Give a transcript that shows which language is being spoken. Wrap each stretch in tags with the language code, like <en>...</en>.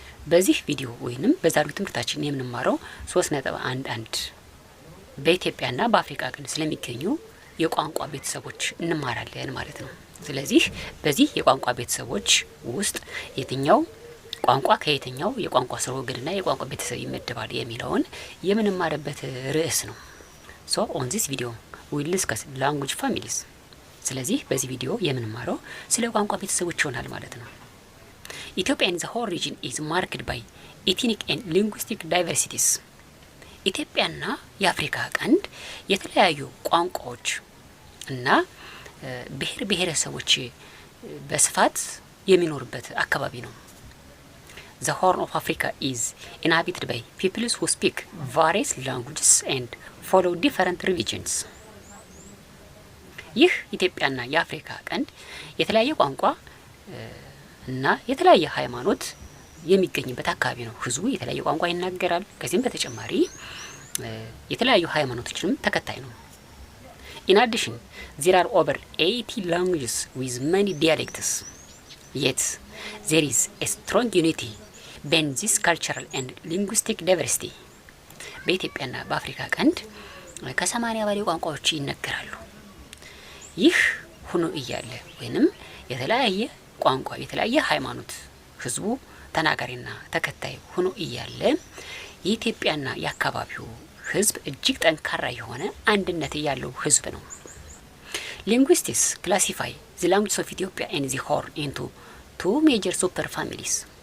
<am>በዚህ ቪዲዮ ወይንም በዛሬው ትምህርታችን የምንማረው 3.11 በኢትዮጵያና በአፍሪካ ቀንድ ስለሚገኙ የቋንቋ ቤተሰቦች እንማራለን ማለት ነው። ስለዚህ በዚህ የቋንቋ ቤተሰቦች ውስጥ የትኛው ቋንቋ ከየትኛው የቋንቋ ስርወ ገድና የቋንቋ ቤተሰብ ይመደባል የሚለውን የምንማርበት ርዕስ ነው።</am> <en>So on this video we will discuss language families.</en> <am>ስለዚህ በዚህ ቪዲዮ የምንማረው ስለ ቋንቋ ቤተሰቦች ይሆናል ማለት ነው።</am> <en>Ethiopia and the whole region is marked by ethnic and linguistic diversities.</en> <am>ኢትዮጵያና የአፍሪካ ቀንድ የተለያዩ ቋንቋዎች እና ብሔር ብሔረሰቦች በስፋት የሚኖርበት አካባቢ ነው።</am> <en>The Horn of Africa is inhabited by peoples who speak various languages and follow different religions.</en> <am>ይህ ኢትዮጵያና የአፍሪካ ቀንድ የተለያየ ቋንቋ እና የተለያየ ሃይማኖት የሚገኝበት አካባቢ ነው። ህዝቡ የተለያየ ቋንቋ ይናገራል። ከዚህም በተጨማሪ የተለያዩ ሃይማኖቶችንም ተከታይ ነው።</am> <en>In addition, there are over 80 languages with many dialects. Yet, there is a strong unity between this cultural and linguistic diversity.</en> <am>በኢትዮጵያና በአፍሪካ ቀንድ ከ80 በላይ ቋንቋዎች ይነገራሉ። ይህ ሆኖ እያለ ወይንም የተለያየ ቋንቋ የተለያየ ሃይማኖት ህዝቡ ተናጋሪና ተከታይ ሆኖ እያለ የኢትዮጵያና የአካባቢው ህዝብ እጅግ ጠንካራ የሆነ አንድነት ያለው ህዝብ ነው።</am> <en>Linguists classify the languages of Ethiopia and the Horn into two major super families.</en>